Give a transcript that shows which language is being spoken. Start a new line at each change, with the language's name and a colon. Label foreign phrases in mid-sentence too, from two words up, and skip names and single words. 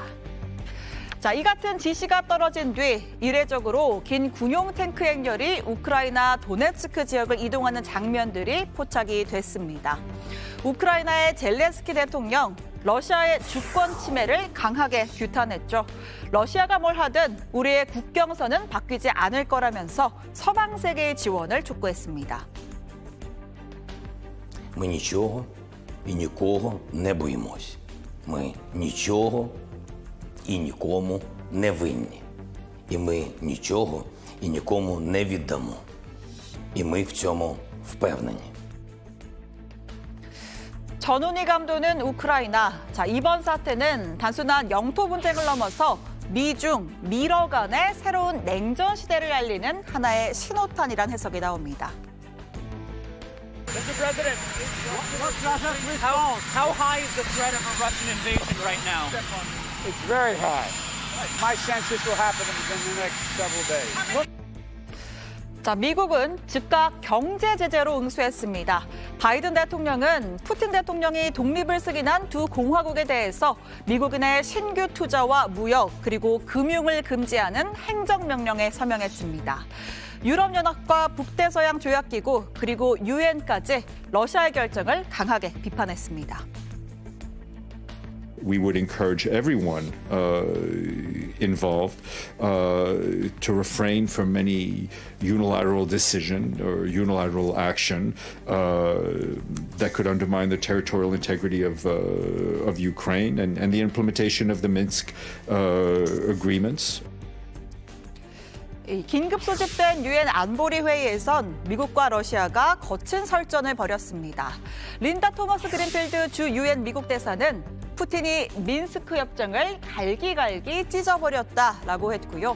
Korean: 자, 이 같은 지시가 떨어진 뒤 이례적으로 긴 군용 탱크 행렬이 우크라이나 도네츠크 지역을 이동하는 장면들이 포착이 됐습니다. 우크라이나의 젤렌스키 대통령, 러시아의 주권 침해를 강하게 규탄했죠. 러시아가 뭘 하든 우리의 국경선은 바뀌지 않을 거라면서 서방 세계의 지원을 촉구했습니다.
Ukrainian: Ми нічого і нікого не боїмось. Ми нічого і нікому не винні. І ми нічого і нікому не віддамо. І ми в цьому впевнені.
Korean: 전운이 감도는 우크라이나. 자, 이번 사태는 단순한 영토 분쟁을 넘어서 미중, 미러 간의 새로운 냉전 시대를 알리는 하나의 신호탄이란 해석이 나옵니다.
English: Mr. President, how high is the threat of a Russian invasion right now? It's very high. My sense this will happen within the next several days.
Korean: 자, 미국은 즉각 경제 제재로 응수했습니다. 바이든 대통령은 푸틴 대통령이 독립을 승인한 두 공화국에 대해서 미국인의 신규 투자와 무역 그리고 금융을 금지하는 행정명령에 서명했습니다. 유럽연합과 북대서양 조약기구 그리고 유엔까지 러시아의 결정을 강하게 비판했습니다.
English: We would encourage everyone involved to refrain from any unilateral decision or unilateral action that could undermine the territorial integrity of Ukraine and the implementation of the Minsk agreements.
Korean: 긴급 소집된 유엔 안보리 회의에선 미국과 러시아가 거친 설전을 벌였습니다. 린다 토머스 그린필드 주 유엔 미국 대사는 푸틴이 민스크 협정을 갈기갈기 찢어버렸다라고 했고요.